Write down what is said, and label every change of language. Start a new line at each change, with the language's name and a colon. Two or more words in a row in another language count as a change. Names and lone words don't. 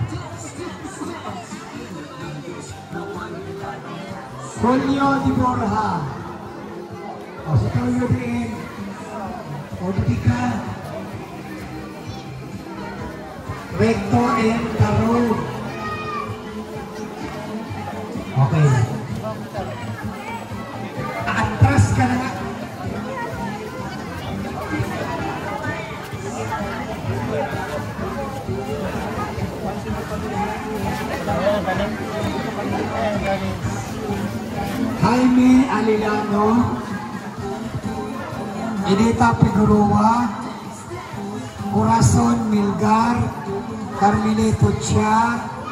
Filipino: Julio Di Borja. O, sa Julio din. O, lumili ka. Recto and Caro. Okay. Atras ka na nga. Jaime Alilano, Edita Figueroa, Corazon Milgar, Carmelito Chia,